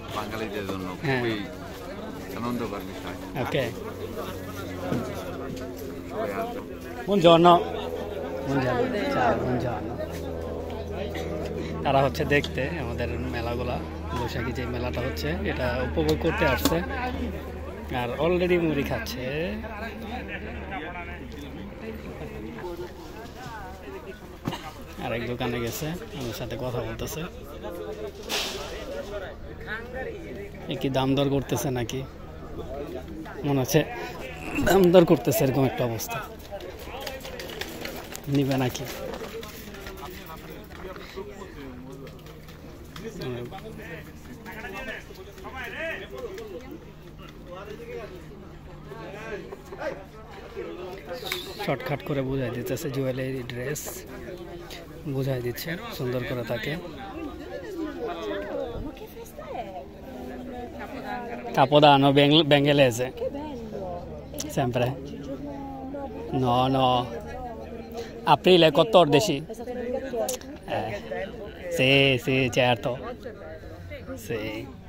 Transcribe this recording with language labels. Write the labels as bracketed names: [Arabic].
[Bangla] বাঙালিদের জন্য খুবই আনন্দকর বিষয়। ওকে সবাই আসবে। [Italian] buongiorno ciao buongiorno। [Bangla] তারা হচ্ছে দেখতে আমাদের মেলাগুলা, বৈশাখী যে মেলাটা হচ্ছে এটা উপভোগ করতে আসছে। আর অলরেডি মুড়ি খাচ্ছে। আরেক দোকানে গেছে, আমার সাথে কথা বলতেছে। কি দাম দর করতেছে নাকি মনে হচ্ছে, দাম দর করতেছে এরকম একটা অবস্থা। নিবে নাকি? শর্টকাট করে বুঝাই দিতেছে, জুয়েলারি ড্রেস বুঝাই দিচ্ছে সুন্দর করে তাকে। [Italian] Capodanno bengalese sempre? No aprile 14. Sì certo sì.